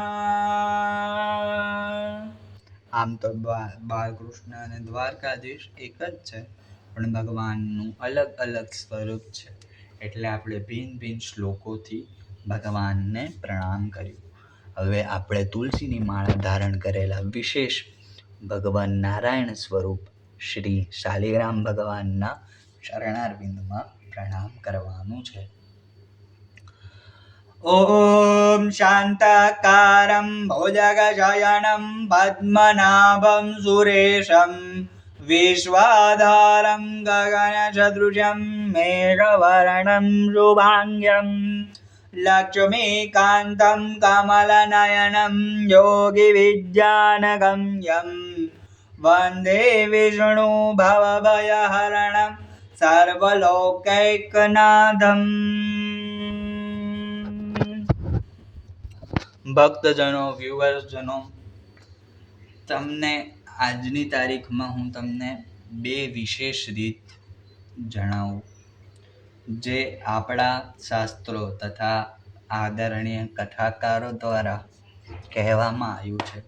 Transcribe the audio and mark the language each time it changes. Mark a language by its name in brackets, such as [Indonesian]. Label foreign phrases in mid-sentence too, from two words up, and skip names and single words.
[Gujarati] આમ તો બાલકૃષ્ણ અને દ્વારકાધીશ એક જ છે, પણ ભગવાનનું અલગ અલગ સ્વરૂપ છે, એટલે આપણે ભિન્ન ભિન્ન શ્લોકોથી ભગવાનને પ્રણામ કર્યું. હવે આપણે તુલસીની માળા ધારણ કરેલા વિશેષ ભગવાન નારાયણ સ્વરૂપ શ્રી શાલિગ્રામ ભગવાનના ચરણારવિંદમાં પ્રણામ કરવાનું છે. [Sanskrit] ॐ शान्ताकारं भुजगशयनं पद्मनाभं सुरेशं विश्वाधारं गगनसदृशं मेघवर्णं शुभाङ्गं लक्ष्मीकान्तं कमलनयनं योगिविज्ञानगम्यं वन्दे विष्णु भवभयहरणं સર્વલોકૈકનાથમ. [Gujarati] ભક્તજનો, વ્યુઅર્સજનો, તમને આજની તારીખમાં હું તમને બે વિશેષ રીત જણાવું જે આપણા શાસ્ત્રો તથા આદરણીય કથાકારો દ્વારા કહેવામાં આવ્યું છે.